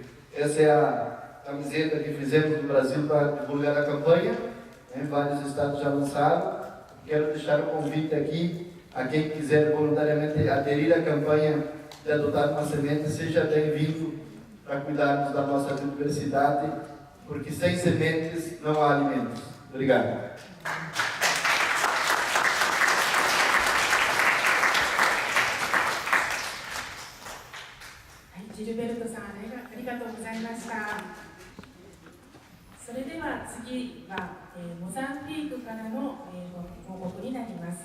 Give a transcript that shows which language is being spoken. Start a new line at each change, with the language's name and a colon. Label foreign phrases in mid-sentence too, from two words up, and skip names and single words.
Portuguese: Essa é a camiseta que fizemos no Brasil para divulgar a campanha, vários estados já lançaram. Quero deixar o convite aqui a quem quiser voluntariamente aderir à campanha de adotar uma semente, seja bem-vindo para cuidarmos da nossa biodiversidade, porque sem sementes não há alimentos. Obrigado.
Japanese: ジルベルトさん、ありがとうございました。それでは次は、モザンビークからの、報告になります。